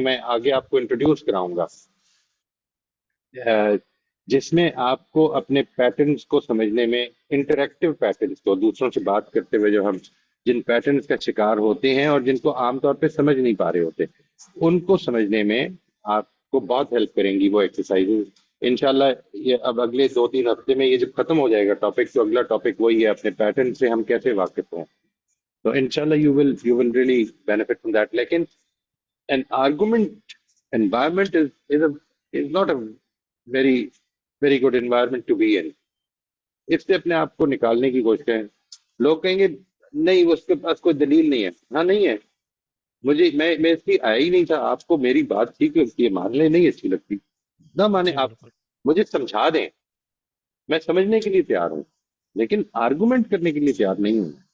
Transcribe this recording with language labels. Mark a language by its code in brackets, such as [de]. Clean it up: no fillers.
[ur] میں آگے آپ کو انٹروڈیوس کراؤں گا جس میں آپ کو اپنے پیٹرنس کو سمجھنے میں, انٹریکٹیو پیٹرنس کو, دوسروں سے بات کرتے ہوئے جو ہم جن پیٹرنس کا شکار ہوتے ہیں اور جن کو عام طور پہ سمجھ نہیں پا رہے ہوتے, ان کو سمجھنے میں آپ کو بہت ہیلپ کریں گی وہ ایکسرسائز. انشاءاللہ یہ اب اگلے 2-3 ہفتے میں یہ جب ختم ہو جائے گا ٹاپک, تو اگلا ٹاپک وہی ہے اپنے پیٹرن سے ہم کیسے واقف ہوں. تو انشاءاللہ [en] you will really benefit from that. لیکن an argument environment is not a very good environment to be in. [ur] اس سے اپنے آپ کو نکالنے کی کوشش کریں. لوگ کہیں گے نہیں اس کے پاس کوئی دلیل نہیں ہے. ہاں نہیں ہے, میں اس کی آیا ہی نہیں تھا. آپ کو میری بات ٹھیک لگتی ہے, مان لیں, نہیں اچھی لگتی نہ مانے, جی آپ بالکل. مجھے سمجھا دیں, میں سمجھنے کے لیے تیار ہوں, لیکن آرگومنٹ کرنے کے لیے تیار نہیں ہوں.